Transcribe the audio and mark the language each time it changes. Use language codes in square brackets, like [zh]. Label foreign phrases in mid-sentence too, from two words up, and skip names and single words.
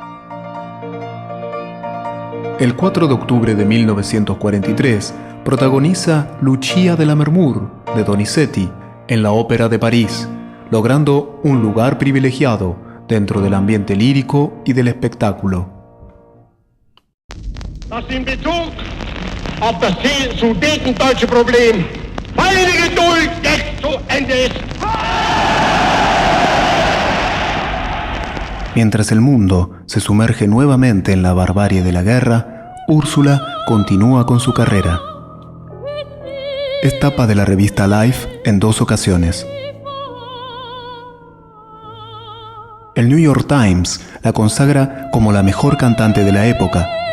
[es] El 4 de octubre de 1943, protagoniza Lucia de Lammermoor de Donizetti en la Ópera de París, logrando un lugar privilegiado dentro del ambiente lírico y del espectáculo. [de] Das in Bezug auf das sudetendeutsche Problem meine Geduld jetzt zu Ende ist. [es] Mientras el mundo se sumerge nuevamente en la barbarie de la guerra, Úrsula continúa con su carrera. Es tapa de la revista Life en 2 ocasiones. El New York Times la consagra como la mejor cantante de la época.